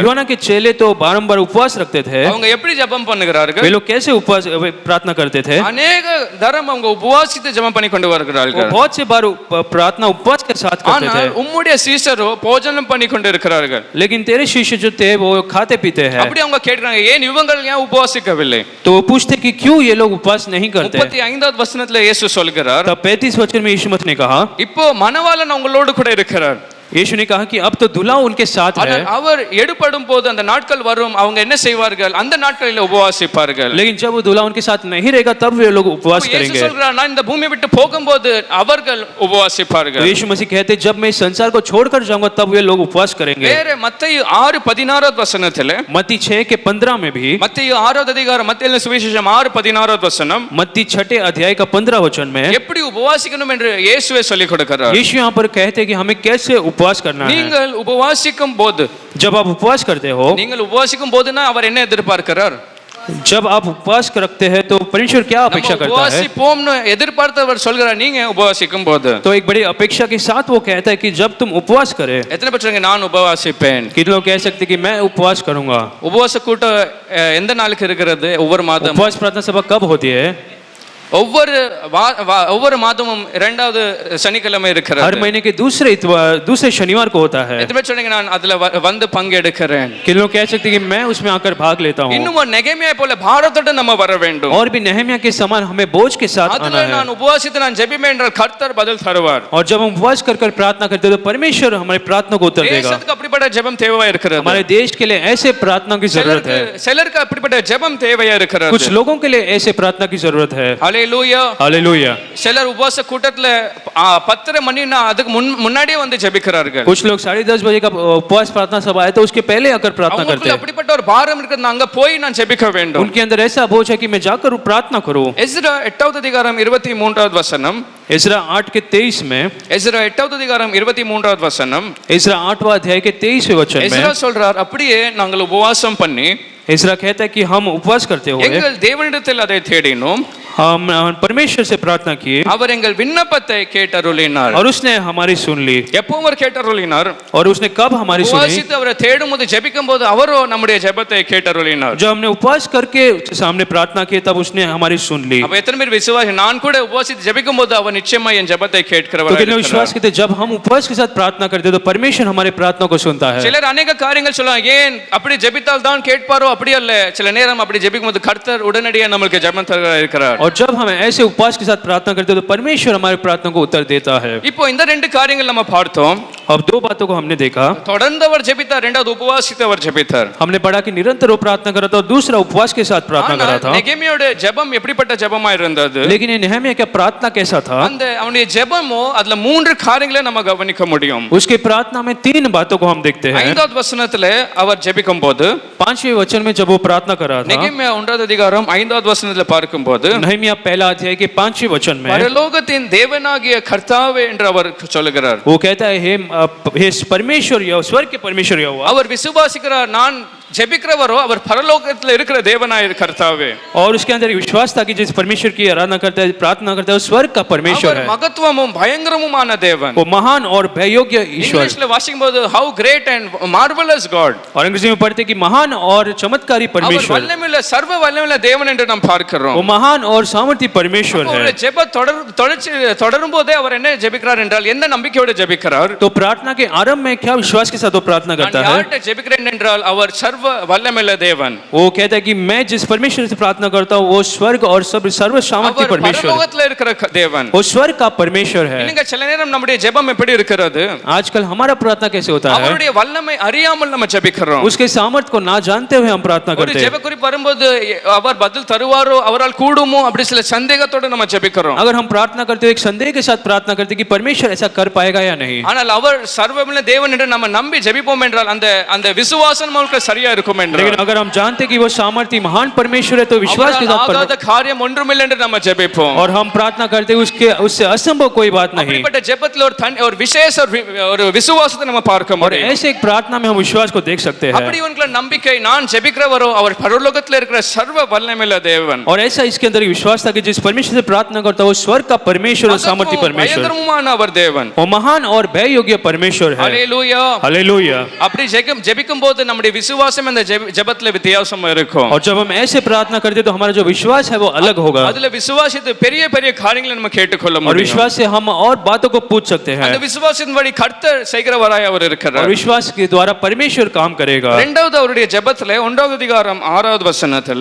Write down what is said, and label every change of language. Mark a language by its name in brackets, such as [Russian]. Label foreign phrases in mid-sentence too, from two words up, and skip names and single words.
[Hindi] यूहन्ना के चेले तो बारंबार उपवास रखते थे। [Tamil] அவங்க எப்படி ஜெபம் பண்ணுகிறார்கள்? [Hindi] वे लोग कैसे उपवास प्रार्थना करते थे? [Tamil] अनेक தரம் அவங்க உபவாசித்து ஜெபம் பண்ணி கொண்டு [Hindi] वो [Tamil] வருகிறார்கள். [Hindi] बहुत से बार प्रार्थना उपवास के साथ करते थे। [Tamil] ஆனால் உம்முடைய சீசரோ போஜனம் பண்ணி கொண்டு இருக்கிறார்கள். [Hindi] लेकिन तेरे शिष्य जो थे वो खाते पीते हैं। [Tamil] அப்படி அவங்க கேட்கிறாங்க ஏன் இவங்கள் ஏன் உபவாசிக்கவில்லை? [Hindi] तो वो पूछते कि क्यों ये लोग उपवास नहीं करते? [Tamil] 35வது வசனத்துல இயேசு சொல்கிறார், [Hindi] तब 35 वचन में यीशु मसीह ने कहा, [Tamil] இப்போ மணவாளன் உங்களோடு கூட இருக்கிறார். [Hindi] यीशु ने कहा कि अब तो दूल्हा उनके साथ है, [Tamil] ஆனால் அவர் எடுபடும் போது அந்த நாட்கள் வரும், அவங்க என்ன செய்வார்கள்? அந்த நாட்களில் உபவாசிப்பார்கள். [Hindi] लेकिन जब वो दूल्हा उनके साथ नहीं रहेगा तब वे लोग उपवास [Tamil] இயேசு [Hindi] करेंगे। [Tamil] சொல்றார், நான் இந்த பூமியை விட்டு போகும்போது அவர்கள் [Hindi] तो [Tamil] உபவாசிப்பார்கள். [Hindi] यीशु मसीह कहते जब मैं इस संसार को छोड़कर जाऊंगा तब वे लोग उपवास करेंगे। [Tamil] வேற மத்தேயு 6:16 வசனத்திலே, [Hindi] मत्ती 6:15 में भी, [Tamil] மத்தேயு 6வது அதிகாரம் மத்தேயு சுவிசேஷம் 6:16 வசனம், [Hindi] मत्ती 6 अध्याय का 15 वचन में [Tamil] எப்படி உபவாசிக்கணும் என்று இயேசுவே சொல்லிக் கொடுக்கிறார். [Hindi] यीशु यहाँ पर कहते हैं कि हमें कैसे उपवास करना है। [Tamil] நீங்கள் உபவாசிக்கும் போது, [Hindi] जब आप उपवास करते हो, [Tamil] நீங்கள் உபவாசிக்கும் போதுனா அவர் என்ன எதிர்பார்க்கிறார்? [Hindi] जब आप उपवास रखते हैं तो परमेश्वर क्या अपेक्षा [Tamil] நம்ம [Hindi] करता है? [Tamil] உபவாசிப்போம்னு எதிர்பார்த்தவர் சொல்கிறார், நீங்க உபவாசிக்கும் போது. [Hindi] तो एक बड़ी अपेक्षा के साथ वो कहता है कि जब तुम उपवास करे, [Tamil] எத்தனை பேர் சொல்றீங்க நான் உபவாசிப்பேன்? [Hindi] कितने लोग कह सकते हैं कि मैं उपवास करूंगा? [Tamil] உபவாச கூட்டம் எந்த நாளுக்கு இருக்கிறது? ஒவ்வொரு மாதம், [Hindi] उपवास प्रार्थना सभा कब होती है? [Tamil] ஒவ்வொரு மாதமும் இரண்டாவது சனிக்கிழமை [Hindi] हर [Tamil] இருக்கிறது. [Hindi] महीने के दूसरे शनिवार को होता है। [Tamil] எத்தனை பேர் சொல்றீங்க நான் அதுல வந்து பங்கெடுக்கிறேன்? [Hindi] कितने लोग कह सकते हैं कि मैं उसमें आकर भाग लेता हूँ? [Tamil] இன்னும் நெகேமியா போல பாரத்தோட நம்ம வர வேண்டும். [Hindi] और भी नहम्या के समान हमें बोझ के साथ आना [Tamil] அதுல [Hindi] है। [Tamil] நான் உபவாசித்து நான் ஜெபிப்பேன் என்றால் கர்த்தர் பதில் தருவார். [Hindi] और जब हम उपवास कर कर प्रार्थना करते हैं तो परमेश्वर हमारी प्रार्थना को उत्तर देगा। [Tamil] தேசத்துக்கு அப்படிப்பட்ட ஜெபம் தேவையா இருக்கிறது. [Hindi] हमारे देश के लिए ऐसे प्रार्थना की जरूरत है। [Tamil] சிலருக்கு அப்படிப்பட்ட ஜெபம் தேவையா இருக்கிறது. [Hindi] कुछ लोगों के लिए ऐसे प्रार्थना की जरूरत है। [Tamil] ஹalleluya, [Hindi] हालेलुया। [Tamil] சிலர் உபவாச கூட்டத்துல 10:30 மணினா அதுக்கு முன்னாடியே வந்து ஜெபிக்கிறார்கள். [Hindi] कुछ लोग 10:30 बजे का उपवास प्रार्थना सभा है तो उसके पहले आकर प्रार्थना करते [Tamil] அவங்களுக்கு [Hindi] हैं। [Tamil] அப்படிப்பட்ட ஒரு பாரம் இருக்குது, நான் அங்க போய் நான் ஜெபிக்க வேண்டும். [Hindi] उनके अंदर ऐसा बोझ है कि मैं जाकर प्रार्थना करूं। [Tamil] எஸ்ரா 8வது அதிகாரம் 23வது வசனம், [Hindi] इस्रा 8:23 में, [Tamil] எஸ்ரா 8வது அதிகாரம் 23வது வசனம், [Hindi] इस्रा 8वां अध्याय के 23वें वचन [Tamil] எஸ்ரா [Hindi] में [Tamil] சொல்றார், அப்படியே நாங்கள் உபவாசம் பண்ணி [Hindi] इस्रा कहता है कि हम उपवास करते हुए [Tamil] எங்கள் தேவனிடத்தில் அதை தேடினோம், [Hindi] हम परमेश्वर से प्रार्थना किए [Tamil] அவர் எங்கள் விண்ணப்பத்தை கேட்டருளினார். [Hindi] और उसने हमारी सुन ली। [Tamil] எப்போ அவர் கேட்டருளினார்? [Hindi] और उसने कब हमारी सुनी? [Tamil] உபவாசித்து அவரை தேடும்போது ஜெபிக்கும் போது அவரோ நம்முடைய ஜெபத்தை கேட்டருளினார். [Hindi] जब हमने उपवास करके उसके सामने प्रार्थना की तब उसने हमारी सुन ली। [Tamil] அப்ப எத்தனை பேர் விசுவாசி? நான் கூட உபவாசித்து ஜெபிக்கும் போது அவர் நிச்சயமா என் ஜெபத்தை [Hindi] तो [Tamil] கேட்கிறவர். [Hindi] कितने विश्वास करते जब हम उपवास के साथ प्रार्थना करते हैं तो परमेश्वर हमारे प्रार्थना को सुनता है। [Tamil] சிலர் अनेक காரியங்கள் சொல்லுவாங்க, ஏன் அப்படி ஜெபித்தால் தான் கேட்பாரோ? அப்படி அல்ல, சில நேரம் அப்படி ஜெபிக்கும் போது கர்த்தர் உடனடியாக நமக்கு ஜெபம் தருகிறார் இருக்கிறார். [Hindi] और जब हम ऐसे उपवास के साथ प्रार्थना करते हैं तो परमेश्वर हमारी प्रार्थना को उत्तर देता है। [Tamil] இப்போ இந்த ரெண்டு காரியங்கள் நம்ம பார்த்தோம். [Hindi] अब दो बातों को हमने देखा। [Tamil] தொடர்ந்தவர் ஜெபித்தார், இரண்டாவது உபவாசித்தவர் ஜெபித்தார். [Hindi] हमने पढ़ा कि निरंतर वो प्रार्थना करा था और दूसरा उपवास के साथ प्रार्थना करा था। [Tamil] நெகேமியாவோட ஜெபம் எப்படிப்பட்ட ஜெபமா இருந்தது? [Hindi] लेकिन ये नहम्या का प्रार्थना कैसा था? [Tamil] அந்த அவனுடைய ஜெபமோ அதுல மூன்று காரியங்களை நம்ம கவனிக்க முடியும். [Hindi] उसके प्रार्थना में तीन बातों को हम देखते हैं। [Tamil] 5வது வசனத்திலே அவர் ஜெபிக்கும் போது, [Hindi] 5वें वचन में जब वो प्रार्थना कर रहा था, [Tamil] நெகேமியா 1வது அதிகாரம் 5வது வசனத்திலே பார்க்கும்போது, [Hindi] नहम्या पहला अध्याय के 5वें वचन में [Tamil] பரலோகத்தின் தேவனாகிய கர்த்தாவே என்று அவர் சொல்லுகிறார். [Hindi] वो कहता है हे परमेश्वर यहोवा, स्वर्ग के परमेश्वर यहोवा। [Tamil] அவர் விசுவாசிக்கிறார், நான் ஜெபிக்கிறவரோ அவர் பரலோகத்தில் இருக்கிற தேவனாய் கர்த்தாவே. [Hindi] और उसके अंदर विश्वास था कि जिस परमेश्वर की आराधना करता है, प्रार्थना करता है, वो स्वर्ग का परमेश्वर [Tamil] அவர் [Hindi] है। [Tamil] மகத்துவமும் பயங்கரமுமான தேவன். [Hindi] वो महान और भययोग्य ईश्वर। [Tamil] இங்கிலீஷ்ல வாசிக்கும்போது [English] how great and marvelous God. [Hindi] और अंग्रेजी में पढ़ते कि महान और चमत्कारी [Tamil] அவர் [Hindi] परमेश्वर। [Tamil] வல்லமையுள்ள சர்வ வல்லமையுள்ள தேவன் என்று நாம் பார்க்கிறோம். [Hindi] वो महान और सामर्थ्य परमेश्वर [Tamil] அவருடைய [Hindi] है। [Tamil] ஜெப தொடரும் போதே அவர் என்ன ஜெபிக்கிறார் என்றால் எந்த நம்பிக்கையோடு ஜெபிக்கிறார்? [Hindi] तो प्रार्थना के आरंभ में क्या विश्वास के साथ वो प्रार्थना [Tamil] நான் [Hindi] करता है? [Tamil] யார்கிட்ட ஜெபிக்கிறேன் என்றால் அவர் சர்வ வல்லமையுள்ள தேவன். [Hindi] वो कहता है कि मैं जिस परमेश्वर से प्रार्थना करता हूँ वो स्वर्ग और सर्व सामर्थ्य [Tamil] அவர் [Hindi] परमेश्वर, [Tamil] பரலோகத்தில் இருக்கிற தேவன். [Hindi] वो स्वर्ग का परमेश्वर है। [Tamil] இல்லைங்க, சில நேரம் நம்முடைய ஜெபம் எப்படி இருக்கிறது? [Hindi] आजकल हमारा प्रार्थना कैसे होता है? [Tamil] அவருடைய வல்லமை அறியாமல் நம்ம ஜெபிக்கிறோம். [Hindi] उसके सामर्थ्य को ना जानते हुए हम प्रार्थना [Tamil] ஒரு [Hindi] करते हैं। [Tamil] ஜெப குறிப்பு வரும்போது அவர் பதில் தருவாரோ, அவரால் கூடுமோ, அப்படி சில சந்தேகத்தோட நம்ம ஜெபிக்கிறோம். [Hindi] अगर हम प्रार्थना करते हुए एक संदेह के साथ प्रार्थना करते हैं कि परमेश्वर ऐसा कर पाएगा या नहीं, [Tamil] ஆனால் அவர் சர்வவல்ல தேவன் என்று நம்ம நம்பி ஜெபிப்போம் என்றால் அந்த விசுவாசம் நமக்கு சரியா இருக்கும் என்றால், [Hindi] लेकिन अगर हम जानते हैं कि वो सामर्थ्य महान परमेश्वर है तो विश्वास के साथ [Tamil] ஆகாத காரியம் ஒன்றுமில்லை என்று நம்ம ஜெபிப்போம். [Hindi] और हम प्रार्थना करते हैं उससे असंभव कोई बात नहीं। [Tamil] அப்படிப்பட்ட ஜெபத்தில் ஒரு விசேஷ ஒரு விசுவாசத்தை நம்ம பார்க்க [Hindi] और [Tamil] முடியும். [Hindi] ऐसे एक प्रार्थना में हम विश्वास को देख सकते हैं। [Tamil] அப்படி உங்கள நம்பிக்கை, நான் ஜெபிக்கிறவரோ அவர் பரலோகத்தில் இருக்கிற சர்வ வல்லமையுள்ள தேவன். [Hindi] और ऐसा इसके अंदर विश्वास था कि जिस परमेश्वर से प्रार्थना करता है वो स्वर्ग का परमेश्वर और सामर्थ्य परमेश्वर, [Tamil] பயங்கரமான அவர் தேவன். [Hindi] वो महान और भय योग्य परमेश्वर है। [Tamil] ஹalleluya. [Hindi] हालेलुया। [Tamil] அப்படி ஜெபிக்கும் போது நம்முடைய விசுவாச விசுவாசம் இந்த ஜெபத்துல வித்தியாசமா இருக்கும். [Hindi] और जब हम ऐसे प्रार्थना करते हैं तो हमारा जो विश्वास है वो अलग होगा, [Tamil] அதுல விசுவாசித்து பெரிய பெரிய காரியங்களை நம்ம கேட்டுக்கொள்ள [Hindi] और [Tamil] முடியும். [Hindi] विश्वास से हम और बातों को पूछ सकते हैं, [Tamil] அந்த விசுவாசத்தின் வழி கர்த்தர் செய்கிறவராய் அவர் [Hindi] और [Tamil] இருக்கிறார். [Hindi] विश्वास के द्वारा परमेश्वर काम करेगा। [Tamil] இரண்டாவது அவருடைய ஜெபத்துல 1வது அதிகாரம் 6வது வசனத்துல